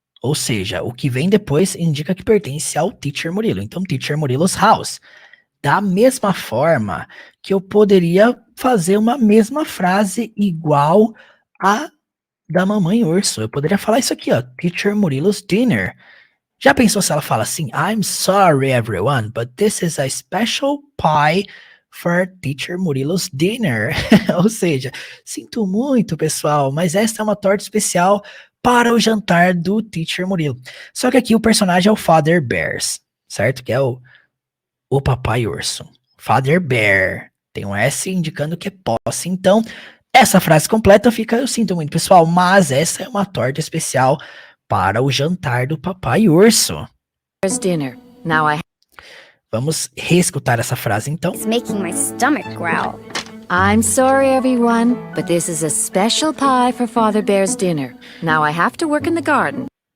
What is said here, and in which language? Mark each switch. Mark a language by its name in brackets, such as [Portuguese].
[Portuguese] Ou seja, o que vem depois indica que pertence ao Teacher Murilo. Então, Teacher Murilo's house. Da mesma forma que eu poderia fazer uma mesma frase igual a da mamãe urso. Eu poderia falar isso aqui, ó, Teacher Murilo's dinner. Já pensou se ela fala assim, [English] I'm sorry everyone, but this is a special pie for Teacher Murilo's dinner. [Portuguese] Ou seja, sinto muito, pessoal, mas esta é uma torta especial para o jantar do Teacher Murilo. Só que aqui o personagem é o Father Bears, certo? Que é o papai urso. Father Bear. Tem um S indicando que é posse. Então, essa frase completa fica, eu sinto muito, pessoal, mas essa é uma torta especial para o jantar do papai urso. [English] Dinner. Now [Portuguese] Vamos reescutar essa frase, então. [English] It's making my stomach growl. I'm sorry, everyone, but this is a special pie for Father Bear's dinner. Now I have to work in the garden.